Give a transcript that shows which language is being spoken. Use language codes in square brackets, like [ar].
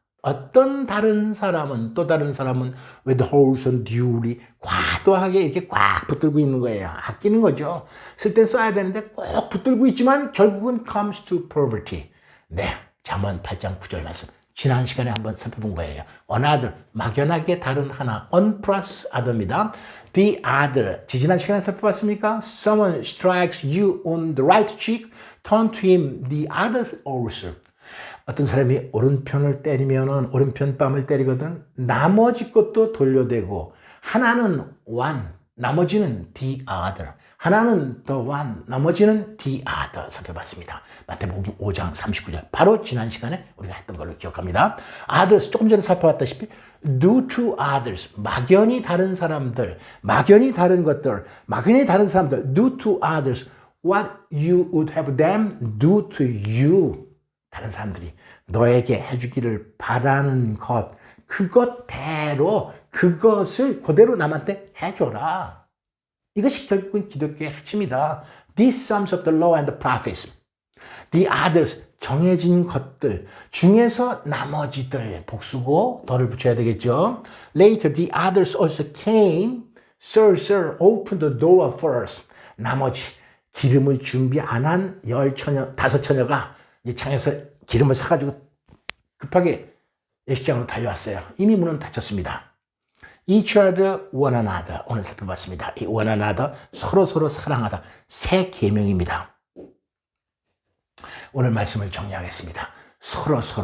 [ko] 어떤 다른 사람은, 또 다른 사람은 [en] with wholesome duty, [ko] 과도하게 이렇게 꽉 붙들고 있는 거예요. 아끼는 거죠. 쓸 땐 써야 되는데 꼭 붙들고 있지만 결국은 [en] comes to poverty. [ko] 네, 잠언 8장 9절 말씀. 지난 시간에 한번 살펴본 거예요. another, 막연하게 다른 하나, [en] one plus other [ko] 입니다. The other, 지난 시간에 살펴봤습니까? [en] Someone strikes you on the right cheek, turn to him the other also. [ko] 어떤 사람이 오른편을 때리면은, 오른편 뺨을 때리거든 나머지 것도 돌려대고, 하나는 one, 나머지는 the other. 하나는 the one, 나머지는 the other 살펴봤습니다. 마태복음 5장 39절. 바로 지난 시간에 우리가 했던 걸로 기억합니다. [en] others, [ko] 조금 전에 살펴봤다시피 [en] do to others, [ko] 막연히 다른 사람들, 막연히 다른 것들, 막연히 다른 사람들, [en] do to others what you would have them do to you. [ko] 다른 사람들이 너에게 해주기를 바라는 것, 그것대로, 그것을 그대로 남한테 해줘라. 이것이 결국은 기독교의 핵심이다. [en] This sums up the law and the prophets. [ko] The others, 정해진 것들 중에서 나머지들, 복수고 덜을 붙여야 되겠죠. [en] Later the others also came. Sir, sir, open the door first. [ko] 나머지 기름을 준비 안 한 5처녀가 이 창에서 기름을 사가지고 급하게 예식장으로 달려왔어요. 이미 문은 닫혔습니다. [en] Each other, one another. [ko] 오늘 살펴봤습니다. 이 one another, 서로 사랑하다. 새 계명입니다. 오늘 말씀을 정리하겠습니다. 서로